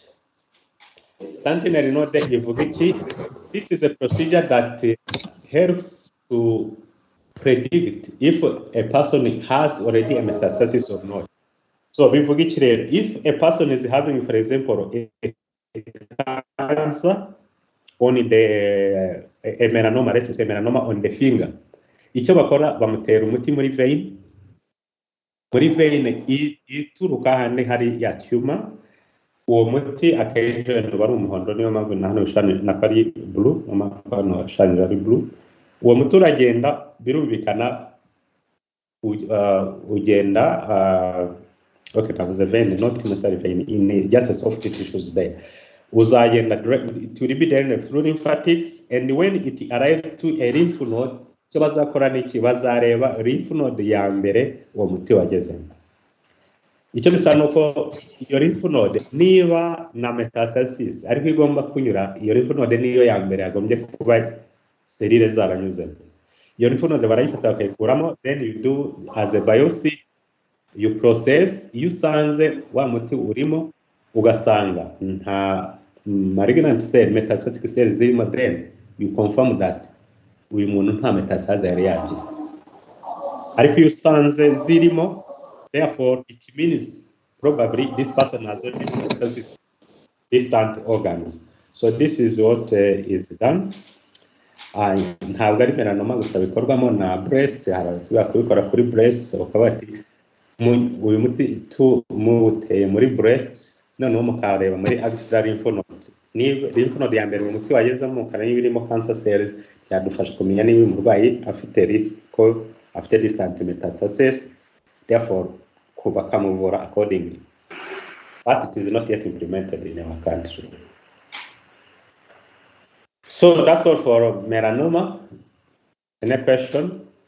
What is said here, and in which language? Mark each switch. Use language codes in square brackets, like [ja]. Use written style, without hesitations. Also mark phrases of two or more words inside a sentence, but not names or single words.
[en] Sentinel node, this is a procedure that helps to predict if a person has already a metastasis or not. So if a person is having, for example, a cancer on the a melanoma, let's say melanoma on the finger, [rw] icyo bakora bamutera umuti muri vein ituruka hane hari ya tumor. Uwo muti akenshi bari umuhondo, niyo mpamvu na hano nakari blue, hano shani ari blue. Uwo muti uragenda birumvikana ugenda [en] okay, that was a vein, not necessarily vein, in just a soft tissues there. Uzagenda, it will be then through lymphatics, and when it arrives to a lymph node, [rw] cyo bazakora niki, bazareba [en] lymph node [rw] ya mbere uwo muti wagezemo. Icyo bisa nuko iyo [en] lymph node [rw] niba na metastasis ariko igomba kunyura, iyo [en] lymph node [rw] niyo ya mbere yagombye kuba selile zaranyuzemo. Iyo [en] lymph node [rw] barayifata bakayikuramo, [en] then you do as a biopsy, you process, [rw] iyo usanze wa muti urimo ugasanga nta [en] malignant cell, metastatic cell [rw] zirimo, [en] then you confirm that [rw] uyu muntu nta metastasis yari yagira. Ariko iyo usanze zirimo, [en] therefore it means probably this person has already metastasis distant organs. So this is what is done. [rw] Ntabwo ari melanoma gusa bikorwamo na breast, kubikora kuri breast, bakaba bati uyu muti muteye muri breast, noneho mukareba muri [en] axillary lymph node. [rw] Niba [en] lymph node [rw] ya mbere umuti wagezemo mukareba niba irimo [en] cancer cells, [rw] byadufasha kumenya niba umurwayi afite risk ko afite [en] distant metastasis, [rw] therefore bakamuvura accordingly. [en] But it is not yet implemented in our country. So that's all for melanoma. Any question?